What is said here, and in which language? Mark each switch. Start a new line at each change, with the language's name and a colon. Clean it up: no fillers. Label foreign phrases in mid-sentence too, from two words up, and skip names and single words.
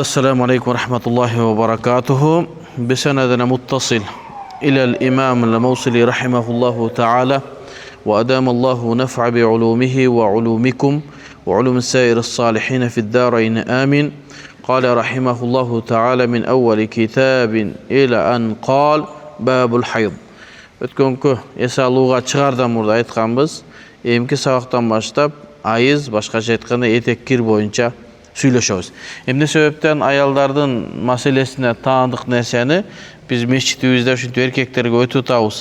Arabic: السلام عليكم ورحمة الله وبركاته. بسندنا متصل إلى الإمام الموصلي رحمه الله تعالى وأدام الله نفع بعلومه وعلومكم وعلوم سائر الصالحين في الدارين آمين. قال رحمه الله تعالى من أول كتاب إلى أن قال باب الحيض.
Kyrgyz: Өткөнкү эсалууга чыгардан мурда айтканбыз. Эмки сабактан баштап айыз, башкача айтканда этек-кир боюнча сүйлөшөбүз. Эмне себептен аялдардын маселесине таандык нерсени биз мечитибизде ушинтип эркектерге өтүп атабыз.